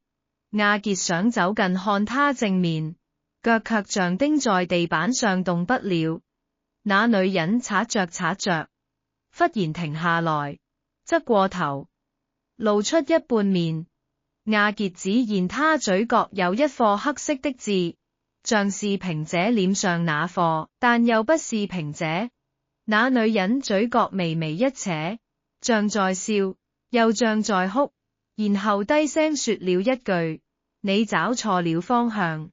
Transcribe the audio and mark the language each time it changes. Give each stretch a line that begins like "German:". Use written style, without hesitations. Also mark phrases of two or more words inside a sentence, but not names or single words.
Chinese: 亞傑想走近看她正面，腳卻像釘在地板上動不了。那女人擦着擦着，忽然停下來，側過頭，露出一半面。亞傑只見她嘴角有一顆黑色的痣，像是平姐臉上那顆，但又不是平姐。那女人嘴角微微一扯，像在笑，又像在哭，然後低聲說了一句：你找錯了方向。